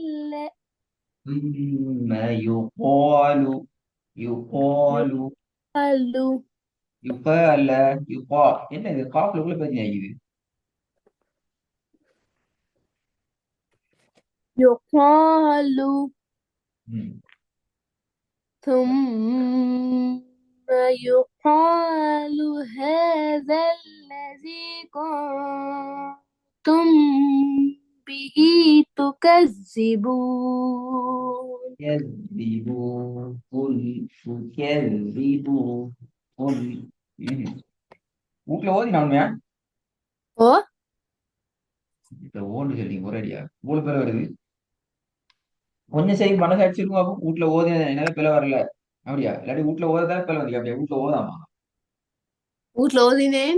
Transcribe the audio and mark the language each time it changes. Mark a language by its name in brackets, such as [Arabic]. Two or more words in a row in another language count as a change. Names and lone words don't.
[Arabic] ثم يقال يقال الذي يقال يقال [Tamil] என்ன இது காஃப்ல உள்ள பிரச்சனை ஆகிது. [Arabic] يقال. ம். ثم يقال هذا الذي كنتم به تكذبون. كذبوا قل كذبوا قل. [Tamil] ம். வீட்டுல ஓதி நான் உண்மையா ஓ இப்ப ஓடு சொல்லி ஒரேடியா இவ்வளவு பேர் வருது. கொஞ்சம் சரி மனசு அடிச்சிருக்கும் அப்போ வீட்டுல ஓதி என்னால பிள்ளை வரல அப்படியா இல்லாட்டி வீட்டுல ஓததால பிள்ளை வந்து அப்படியா வீட்டுல ஓதாமா வீட்ல ஓதினேன்.